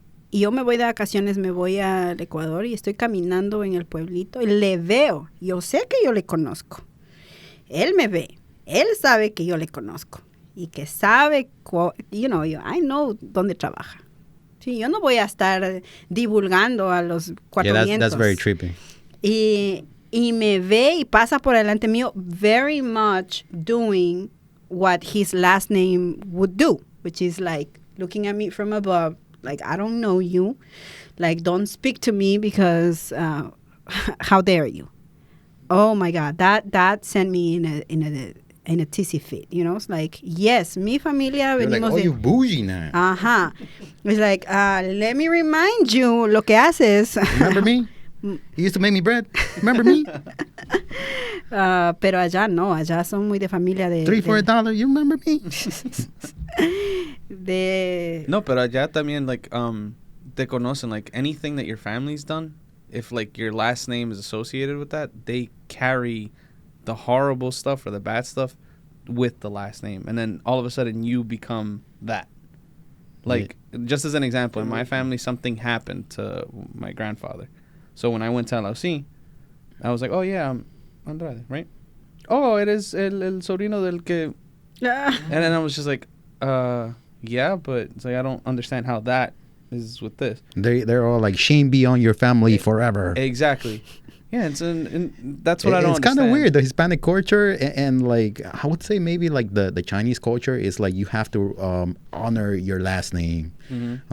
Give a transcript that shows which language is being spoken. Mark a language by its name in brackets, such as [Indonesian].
[Spanish] Y yo me voy de vacaciones, me voy al Ecuador y estoy caminando en el pueblito y le veo. Yo sé que yo le conozco. Él me ve. Él sabe que yo le conozco. Y que sabe, [English] I know [Spanish] dónde trabaja. Sí, yo no voy a estar divulgando a los cuatro vientos. [English] That's very trippy. [Spanish] Y me ve y pasa por delante mío [English] very much doing what his last name would do, which is like looking at me from above, like, I don't know you, like, don't speak to me because how dare you. Oh my God, that sent me in a tizzy fit, you know? It's like, yes, [Spanish] mi familia [English] You're [Spanish] venimos [English] like, oh, [Spanish] de... [English] you bougie now. Ajá. It's like, let me remind you [Spanish] lo que haces. [English] Remember me? You used to make me bread. Remember me? [Spanish] Pero allá no, allá son muy de familia de... [English] $3 for $1, you remember me? [Spanish] No, pero allá también, [English] like, [Spanish] te conocen, [English] like, anything that your family's done, if, like, your last name is associated with that, they carry the horrible stuff or the bad stuff with the last name. And then all of a sudden you become that. Like, just as an example, in my family, something happened to my grandfather. So when I went to LOC, I was like, oh, yeah, I'm Andrade, right? [Spanish] Oh, eres el sobrino del que... [English] And then I was just like, yeah, but it's like, I don't understand how that is with this. They're all like, shame be on your family forever. Exactly. Yeah, and that's what I don't understand. It's kind of weird. The Hispanic culture and like, I would say maybe like the Chinese culture is like you have to honor your last name. Mm-hmm.